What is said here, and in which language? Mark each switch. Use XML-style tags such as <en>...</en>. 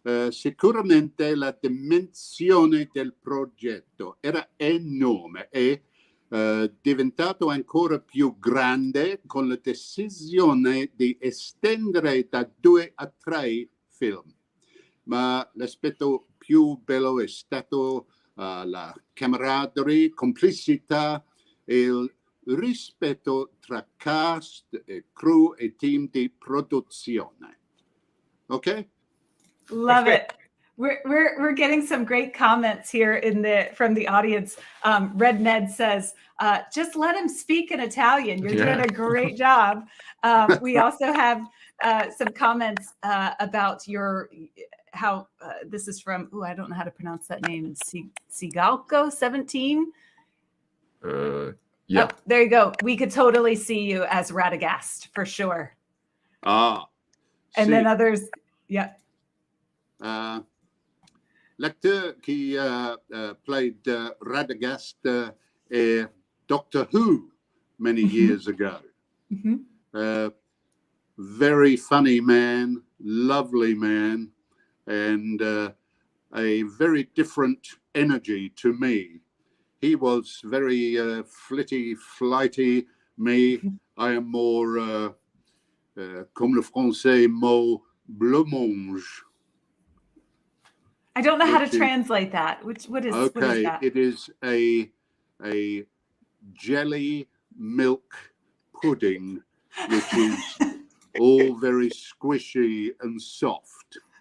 <it>Sicuramente la dimensione del progetto era enorme e diventato ancora più grande con la decisione di estendere da 2 a 3 film. Ma l'aspetto più bello è stato la camaraderie, complicità e il rispetto tra cast, crew e team di produzione.</it> <en>Ok? Love it. We're getting some great comments here from the audience. Red Ned says, just let him speak in Italian. You're doing a great job. We also have some comments about how this is from, I don't know how to pronounce that name. Sigalco 17. Yeah. Oh, there you go. We could totally see you as Radagast for sure. And then others, yeah.</en> <fr>L'acteur qui</fr> <en>played Radagast in Doctor Who many years ago. Very funny man, lovely man, and a very different energy to me. He was very flitty, flighty. Me, I am more,</en> <fr>comme le français mot,</fr> <en>blancmange. I don't know how to translate that. What is that? It is a jelly milk pudding, which is all very squishy and soft.</en>